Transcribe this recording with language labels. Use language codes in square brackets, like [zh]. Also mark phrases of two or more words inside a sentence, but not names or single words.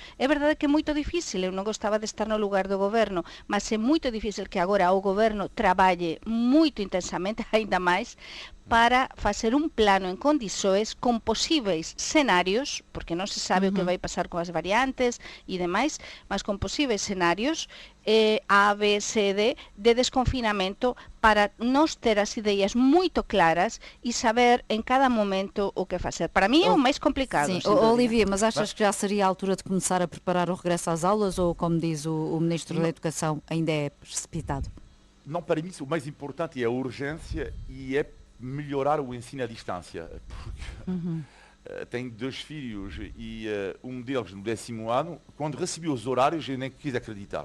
[gl] É verdade que é moito difícil, eu non gostaba de estar no lugar do goberno, mas é moito difícil que agora o goberno traballe moito intensamente, ainda máis, para facer un plano en condições con posíveis cenarios, porque non se sabe o que vai pasar con as variantes e demais, mas con posíveis cenarios A, B, C, D de desconfinamento para nos ter as ideas moito claras e saber en cada momento o que facer. Para mí é o máis complicado. [pt] Sim. Olivia, mas achas que já seria a altura de começar a preparar o regresso às aulas ou, como diz o Ministro da Educação, ainda é precipitado? Não, para mim o mais importante é a urgência e é melhorar o ensino à distância. Porque, tenho 2 filhos e um deles no 10º ano, quando recebi os horários, eu nem quis acreditar.